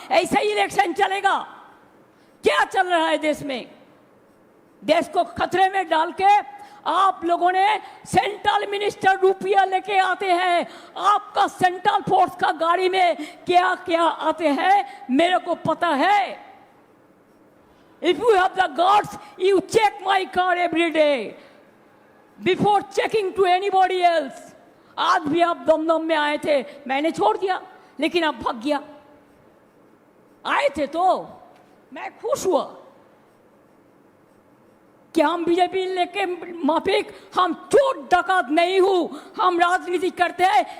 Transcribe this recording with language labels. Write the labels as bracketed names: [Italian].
[Hindi] ऐसा ही इलेक्शन चलेगा? क्या चल रहा है देश में? देश को खतरे में डाल के आप लोगों ने सेंट्रल मिनिस्टर रुपया लेके आते हैं। आपका सेंट्रल फोर्स का गाड़ी में क्या क्या आते हैं मेरे को पता है। [English] If you have the guts, you check my car every day before checking to anybody else. [Hindi] आज भी आप दमदम में आए थे, मैंने छोड़ दिया, लेकिन आप भाग गया। आए थे तो मैं खुश हुआ कि हम बीजेपी लेके माफिक, हम चोर डकात नहीं हूं, हम राजनीति करते हैं।